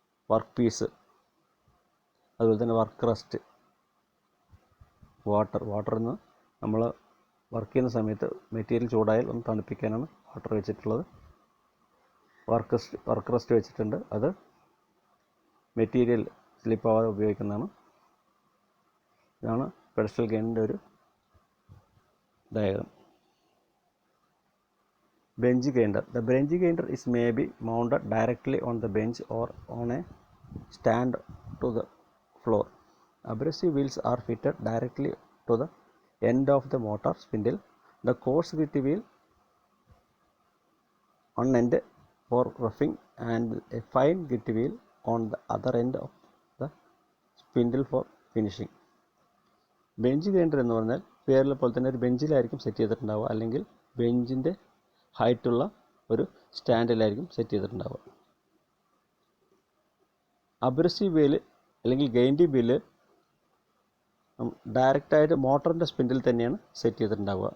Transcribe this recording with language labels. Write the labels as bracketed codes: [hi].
[ml] Work piece, അതുപോലെ തന്നെ work rest, water എന്ന് നമ്മൾ വർക്ക് ചെയ്യുന്ന സമയത്ത് മെറ്റീരിയൽ ചൂടായാൽ ഒന്ന് തണുപ്പിക്കാനാണ് വാട്ടർ വെച്ചിട്ടുള്ളത്. വർക്ക് റെസ്റ്റ് വെച്ചിട്ടുണ്ട്, അത് മെറ്റീരിയൽ സ്ലിപ്പാവാതെ ഉപയോഗിക്കുന്നതാണ്. ഇതാണ് പെഡസ്റ്റൽ ഗ്രൈൻഡറിൻ്റെ ഒരു diagram. [en] Bench grinder. The bench grinder is may be mounted directly on the bench or on a stand to the floor. Abrasive wheels are fitted directly to the end of the motor spindle. The coarse grit wheel on end for roughing and a fine grit wheel on the other end of the spindle for finishing. [ml] Bench grinder എന്ന് പറഞ്ഞാൽ പേരിലെ പോലെ തന്നെ ഒരു ബെഞ്ചിലായിരിക്കും set ചെയ്തിട്ടുണ്ടാവുക, അല്ലെങ്കിൽ ബെഞ്ചിൻ്റെ ഹൈറ്റുള്ള ഒരു സ്റ്റാൻഡിലായിരിക്കും set ചെയ്തിട്ടുണ്ടാവുക. Abrasive wheel അല്ലെങ്കിൽ grinding wheel ഡയറക്റ്റായിട്ട് മോട്ടറിൻ്റെ spindle തന്നെയാണ് സെറ്റ് ചെയ്തിട്ടുണ്ടാവുക.